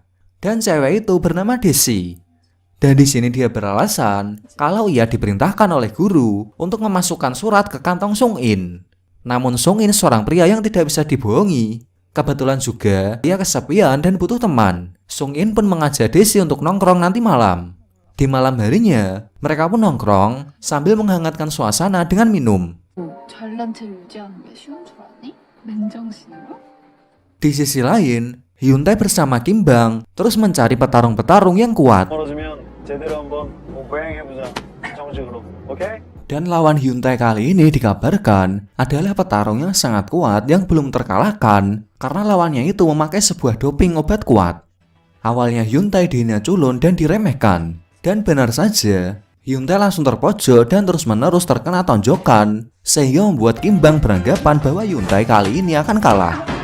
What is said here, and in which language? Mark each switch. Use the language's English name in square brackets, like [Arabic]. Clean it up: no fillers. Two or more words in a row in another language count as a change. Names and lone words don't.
[Indonesian] Dan cewek itu bernama Desi. Dan di sini dia beralasan kalau ia diperintahkan oleh guru untuk memasukkan surat ke kantong Sung In. Namun Sung In seorang pria yang tidak bisa dibohongi. Kebetulan juga ia kesepian dan butuh teman. Sung In pun mengajak Desi untuk nongkrong nanti malam. Di malam harinya, mereka pun nongkrong sambil menghangatkan suasana dengan minum. [Korean] 잘난 체 유지하는 게 쉬운 줄 아니? 맨정신으로? [Indonesian] Di sisi lain, Hyun Tae bersama Kim Bang terus mencari petarung-petarung yang kuat. [Korean] 떨어지면 제대로 한번 보행해보자. 정식으로. 오케이? [Indonesian] Dan lawan Hyun Tae kali ini dikabarkan adalah petarung yang sangat kuat yang belum terkalahkan karena lawannya itu memakai sebuah doping obat kuat. Awalnya Hyun Tae dihina culun dan diremehkan. Dan benar saja, Hyun Tae langsung terpojok dan terus-menerus terkena tonjokan sehingga membuat Kim Bang beranggapan bahwa Hyun Tae kali ini akan kalah.